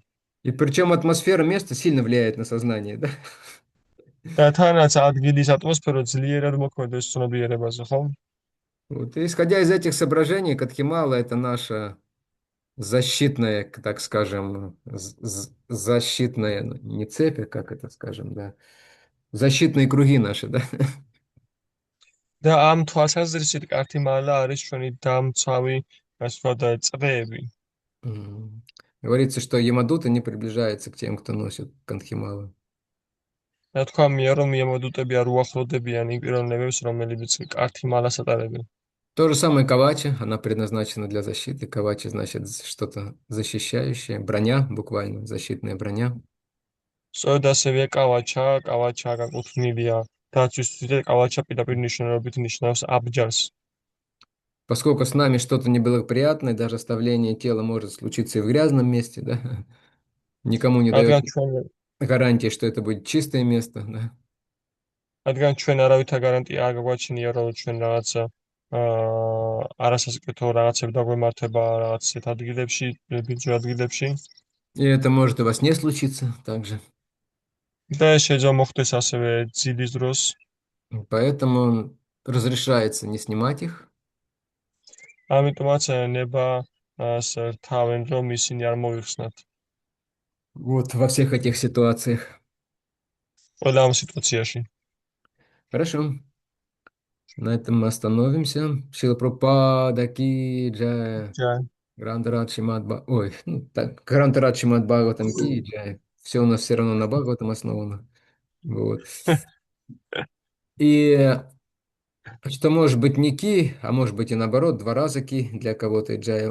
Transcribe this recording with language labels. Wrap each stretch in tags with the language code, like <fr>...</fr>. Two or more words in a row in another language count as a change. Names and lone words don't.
<ru>И причем атмосфера места сильно влияет на сознание, да?</ru> <ka>და თანაც ადგილის ატმოსფერო ძლიერად მოქმედებს ცნობიერებაზე, ხო?</ka> <ru>Вот, и исходя из этих соображений, Катхимала– это наша защитная, так скажем, защитная, ну, не цепь, а как это скажем, да, защитные круги наши, да.</ru> <ka>და ამ თვალსაზრისით კართიმალა არის ჩვენი დამცავი, ასე ვთქვათ, წრეები.</ka> <ru>Говорится, что Ямадута не приближается к тем, кто носит Кантхималу.</ru> <ka>რა თქვა მია, რომ მიემოდუტები არ უახლოვდებიან იმ პიროვნებებს, რომლებიც კართიმალას ატარებენ.</ka> <ru>То же самое Кавачи, она предназначена для защиты. Кавачи значит что-то защищающее, броня буквально, защитная броня.</ru> <ka>სწორედ ასევე კავაჩა გაკუთვნილია დაცვისთვის და კავაჩა პირდაპირ ნიშნულობით ნიშნავს აბჯარს.</ka> <ru>Поскольку с нами что-то неблагоприятное, даже оставление тела может случиться и в грязном месте, да, никому не дает</ru> <ka>რადგან ჩვენ</ka> <ru>гарантии, что это будет чистое место, да.</ru> <ka>რადგან ჩვენ არავითარ გარანტია არ გაგვაჩნია, რომ ჩვენ რაღაცა არასასაკეთო რაღაცები დაგვემართება რაღაც ისეთ ადგილებში, ბიძო ადგილებში</ka> <ru>И это может у вас не случиться также.</ru> <ka>და შეიძლება მოხდეს ასევე ძილის დროს.</ka> <ru>Поэтому разрешается не снимать их.</ru> <ka>ამიტომაც ნება რთავენ, რომ ისინი არ მოიხსნათ</ka> <ru>Вот во всех этих ситуациях.</ru> <ka>ყველა ამ სიტუაციაში.</ka> <ru>Хорошо. На этом мы остановимся. Шрила Прабхупада</ru> <hi>की जय.</hi> <ka>ჯაი.</ka> <ru>Грантарат Шримад Ой, ну, так, Грантарат Шримад Бхагаватам</ru> <hi>की जय.</hi> <ru>Все у нас все равно на Бхагаватам основано. Вот. И что может быть не ки, а может быть и наоборот, 2 раза ки для кого-то и джай.</ru>